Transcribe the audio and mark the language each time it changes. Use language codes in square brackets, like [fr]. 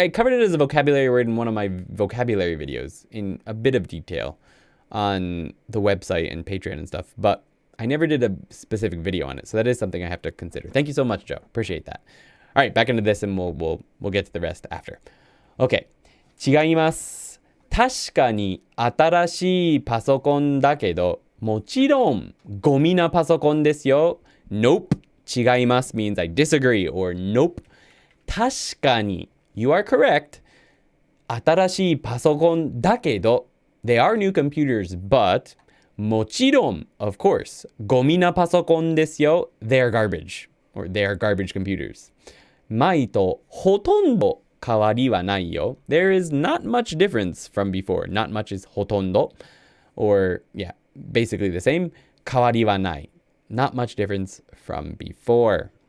[en] I covered it as a vocabulary word in one of my vocabulary videos in a bit of detail on the website and Patreon and stuff, but I never did a specific video on it, so that is something I have to consider. Thank you so much, Joe. Appreciate that. All right, back into this, and we'll get to the rest after. [ja] Okay. 違います。確かに新しいパソコンだけど、もちろんゴミなパソコンですよ。 [en] Nope. 違います means I disagree or nope. 確かに you are correct. [ja] 新しいパソコンだけど [en] they are new computers, but もちろん of course [ja] ゴミなパソコンですよ [en] they are garbage or they are garbage computers [ja] 前とほとんど変わりはないよ [en] there is not much difference from before not much is ほとんど or yeah basically the same 変わりはない not much difference from before